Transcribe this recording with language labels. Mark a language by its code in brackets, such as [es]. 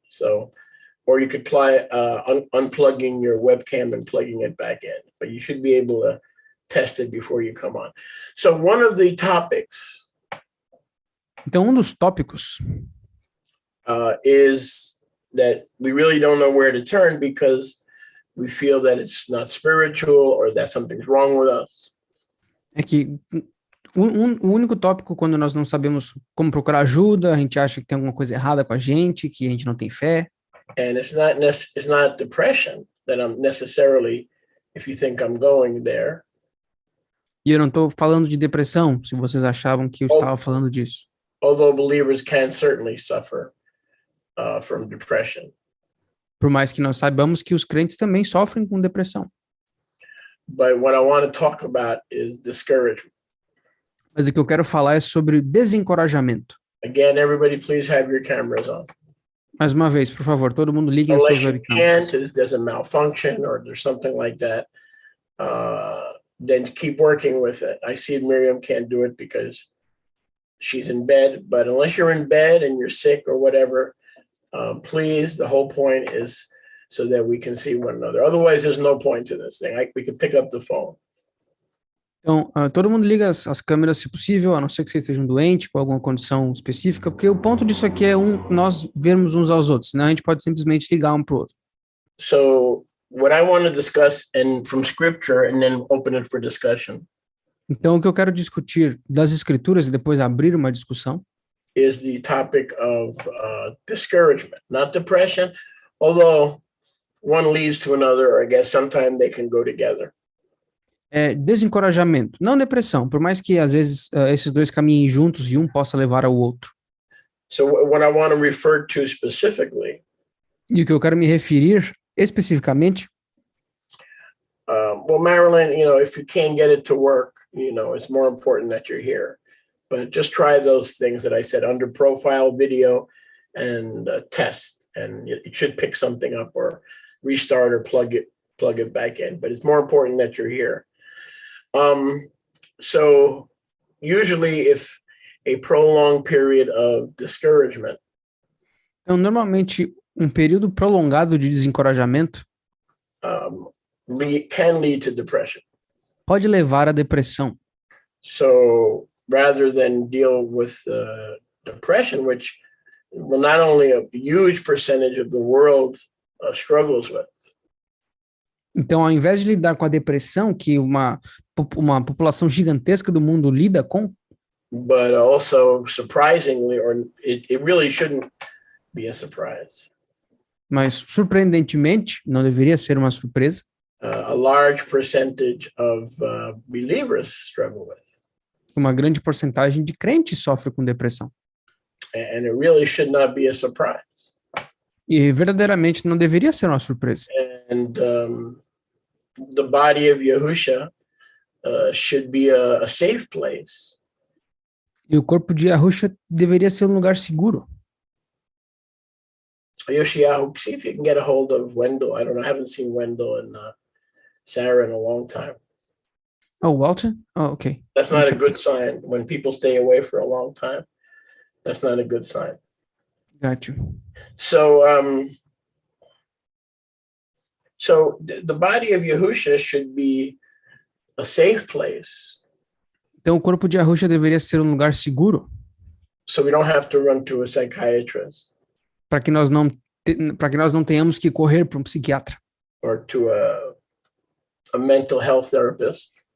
[en] So, or you could try unplugging your webcam and plugging it back in, but you should be able to test it before you come on. So one of the topics [pt] Então, dos tópicos [en] is that we really don't know where to turn because we feel that it's not spiritual or that something's wrong with us. [pt] é que o único tópico quando nós não sabemos como procurar ajuda, a gente acha que tem alguma coisa errada com a gente não tem fé. [en] And it's not depression that I'm necessarily, if you think I'm going there. [pt] E eu não estou falando de depressão, se vocês achavam que eu estava falando disso. [en] Although believers can certainly suffer from depression. [pt] Por mais que nós saibamos que os crentes também sofrem com depressão. [en] But what I want to talk about is discouragement. [pt] Mas o que eu quero falar é sobre desencorajamento. [en] Again, everybody please have your cameras on. [pt] Mais uma vez, por favor, todo mundo ligue as suas [en] Unless you webcams. can't, if there's a malfunction or there's something like that, then keep working with it. I see Miriam can't do it because she's in bed, but unless you're in bed and you're sick or whatever, please, the whole point is so that we can see one another. Otherwise, there's no point to this thing. We could pick up the phone. [pt] Então, todo mundo liga as câmeras se possível, a não ser que vocês estejam doentes, com alguma condição específica, porque o ponto disso aqui é nós vermos uns aos outros, senão a gente pode simplesmente ligar um para o outro. [en] So what I want to discuss and from scripture and then open it for discussion [pt] Então, o que eu quero discutir das escrituras e depois abrir uma discussão [en] is the topic of discouragement, not depression, although one leads to another, or I guess sometimes they can go together. [pt] é desencorajamento, não depressão, por mais que às vezes esses dois caminhem juntos e um possa levar ao outro. [en] So what I want to refer to specifically, [pt] E o que eu quero me referir especificamente, [en] well, Marilyn, if you can't get it to work, it's more important that you're here. But just try those things that I said under profile, video, and test, and it should pick something up or restart or plug it back in. But it's more important that you're here. So usually if a prolonged period of discouragement [pt] então normalmente um período prolongado de desencorajamento [en] can lead to depression. [pt] pode levar à depressão. [en] So rather than deal with depression, which not only a huge percentage of the world struggles with. [pt] Então, ao invés de lidar com a depressão, que uma população gigantesca do mundo lida com, [en] But also surprisingly, or it really shouldn't be a surprise. [pt] mas surpreendentemente, não deveria ser uma surpresa, [en] A large percentage of believers struggle with. [pt] uma grande porcentagem de crentes sofre com depressão. [en] And it really should not be a surprise. [pt] E verdadeiramente não deveria ser uma surpresa. [en] And the body of Yahusha should be a safe place. [pt] E o corpo de Yahusha deveria ser um lugar seguro. [en] Yoshiyahu, see if you can get a hold of Wendell. I don't know. I haven't seen Wendell and Sarah in a long time. Oh, Walter? Oh, okay. That's not a good sign. When people stay away for a long time, that's not a good sign. Got you. So, the body of Yahusha should be a safe place. [pt] Então o corpo de Yahusha deveria ser um lugar seguro, [en] So we don't have to run to a psychiatrist [pt] para que nós não tenhamos que correr para um psiquiatra [en] or to a mental health therapist.